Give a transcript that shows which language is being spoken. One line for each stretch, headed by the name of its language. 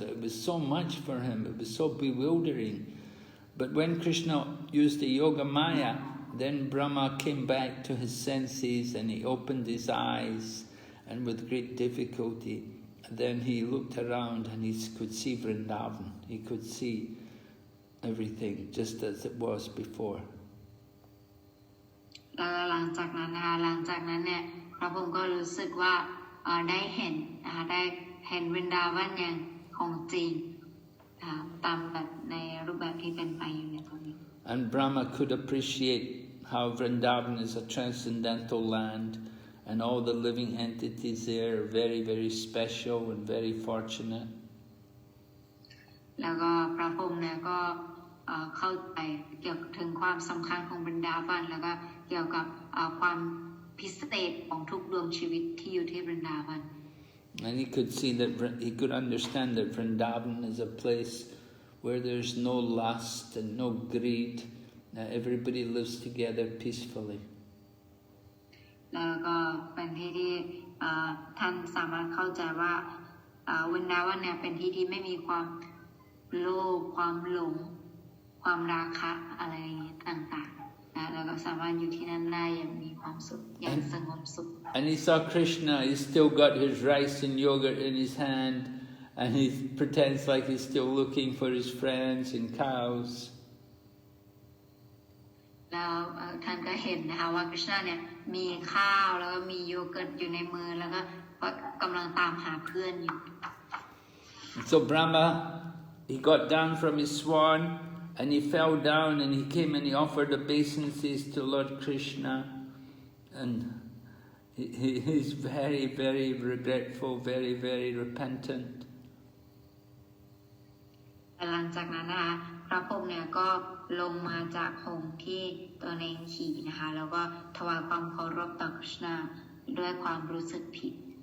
English: It was so much for him. It was so bewildering. But when Krishna used the yoga maya, then Brahma came back to his senses and he opened his eyes, and with great difficulty, then he looked around and he could see Vrindavan. He could see everything just as it was before.
Thai: หลังจากนั้นเนี่ยพระพรหมก็รู้สึกว่าได้เห็นวรินดาวันอย่างของจริงตามแบบในรูปแบบที่เป็นไปอยู่ในตอนนี้
English: And Brahma could appreciate how Vrindavan is a transcendental land, and all the living entities there are very, very special and very fortunate.
Thai: แล้วก็พระพรหมเนี่ยก็เข้าใจเกี่ยวถึงความสำคัญของวรินดาวันแล้วก็เกี่ยวกับความพิเศษของทุกดวงชีวิตที่อยู่ที่วรินดาวัน
English: And he could see that he could understand that Vrindavan is a place where there's no lust and no greed. Everybody lives together peacefully.
Thai: แล้วก็เป็นที่ที่ท่านสามารถเข้าใจว่าวรินดาวันเนี่ยเป็นที่ที่ไม่มีความโลภความหลงความราคะอะไรต่างๆนะแล้วก็สามารถอยู่ที่นั่นได้อย่างมีความสุขอย่างสงบสุข
English: And he saw Krishna. He still got his rice and yogurt in his hand, and he pretends like he's still looking for his friends and cows.
Thai: แล้วท่านก็เห็นนะคะว่าคริชนาเนี่ยมีข้าวแล้วก็มีโยเกิร์ตอยู่ในมือแล้วก็กำลังตามหาเพื่อนอยู่
English: So Brahma, he got down from his swan, and he fell down, and he came and he offered obeisances to Lord Krishna, and he's very, very regretful, very, very repentant.
Thai: หลังจากนั้นนะคะพระพรหมเนี่ยก็ลงมาจากหงส์ที่ตัวเองขี่นะคะแล้วก็ถวายความเคารพต่อคริชนาด้วยความรู้สึกผิด